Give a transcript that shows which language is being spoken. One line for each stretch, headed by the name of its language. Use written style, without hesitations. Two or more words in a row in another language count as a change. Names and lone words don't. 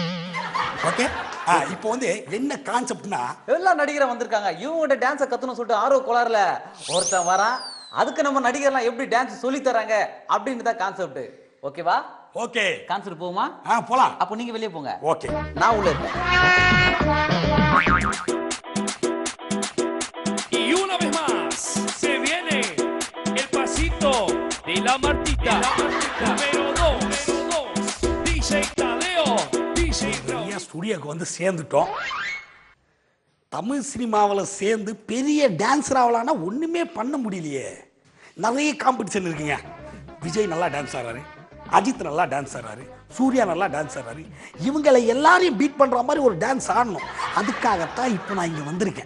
Tamil: ஓகே, இப்போ வந்து என்ன கான்செப்ட்னா எல்லா நடிகரும் வந்திருக்காங்க. இவங்ககிட்ட டான்ஸை கத்துணும் சொல்லிட்டு ஆர்வ கோளாறுல ஒருத்தன் வரான். அதுக்கு நம்ம நடிகர்லாம் எப்படி டான்ஸ் சொல்லி தராங்க அப்படின்னு தான் கான்செப்ட். ஓகேவா? ஓகே, கான்செப்ட் போகுமா? போலாம். அப்போ நீங்க வெளியே போங்க. ஓகே, நான் உள்ள இருக்கேன்.
Spanish: Y una vez más se viene el pasito de la Martita. Número 2, DJ Tadeo, DJ Raúl.
Tamil: ஸ்டுடியோக்கு வந்து சேர்ந்துட்டோம். தமிழ் சினிமாவில் சேர்ந்து பெரிய டான்ஸர் ஆகலான்னா ஒன்றுமே பண்ண முடியலையே. நிறைய காம்படிஷன் இருக்குங்க. விஜய் நல்லா டான்ஸ் ஆடுறாரு, அஜித் நல்லா டான்ஸ் ஆடுறாரு, சூர்யா நல்லா டான்ஸ் ஆடுறாரு. இவங்களை எல்லாரையும் பீட் பண்ணுற மாதிரி ஒரு டான்ஸ் ஆடணும். அதுக்காகத்தான் இப்போ நான் இங்கே வந்திருக்கேன்.